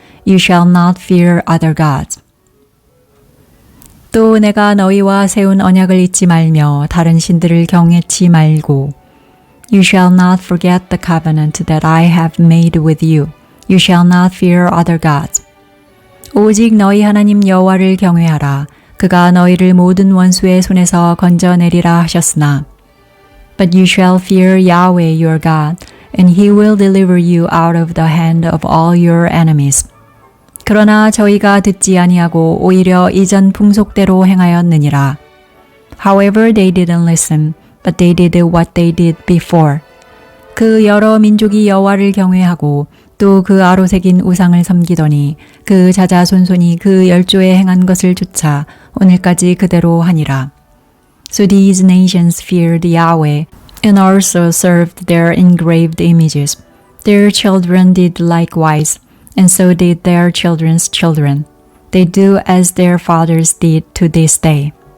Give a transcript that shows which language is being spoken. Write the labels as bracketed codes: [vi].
[en] You shall not fear other gods. [ko] 또 내가 너희와 세운 언약을 잊지 말며 다른 신들을 경외치 말고 [en] You shall not forget the covenant that I have made with you. You shall not fear other gods. [ko] 오직 너희 하나님 여호와를 경외하라. 그가 너희를 모든 원수의 손에서 건져내리라 하셨으나 [en] But you shall fear Yahweh your God, and he will deliver you out of the hand of all your enemies. [ko] 그러나 저희가 듣지 아니하고 오히려 이전 풍속대로 행하였느니라. [en] However, they didn't listen, but they did what they did before. [ko] 그 여러 민족이 여호와를 경외하고 또 그 아로새긴 우상을 섬기더니 그 자자손손이 그 열조에 행한 것을 쫓아 오늘까지 그대로 하니라. [en] So these nations feared Yahweh and also served their engraved images. Their children did likewise, and so did their children's children. They do as their fathers did to this day.